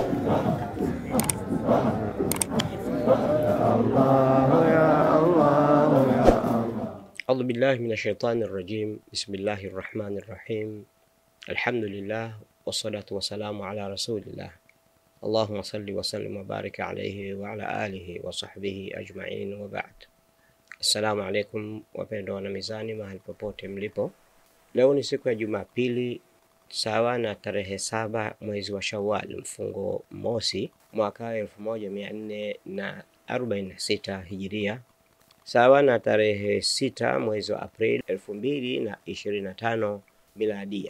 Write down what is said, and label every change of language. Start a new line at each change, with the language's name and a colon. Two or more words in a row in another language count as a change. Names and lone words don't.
Arabic: أعوذ بالله من الشيطان الرجيم. بسم الله الرحمن الرحيم. الحمد لله والصلاة والسلام على رسول الله. اللهم صل وسلم وبارك عليه وعلى آله وصحبه أجمعين وبعد. السلام عليكم
Swahili: wapendwa wana mizani mahali popote mlipo. Leo ni siku ya Jumapili sawa na tarehe 7 mwezi wa Shawwal mfungo mosi mwaka 1446 Hijiria, sawa na tarehe 6 mwezi wa Aprili 2025 Miladia.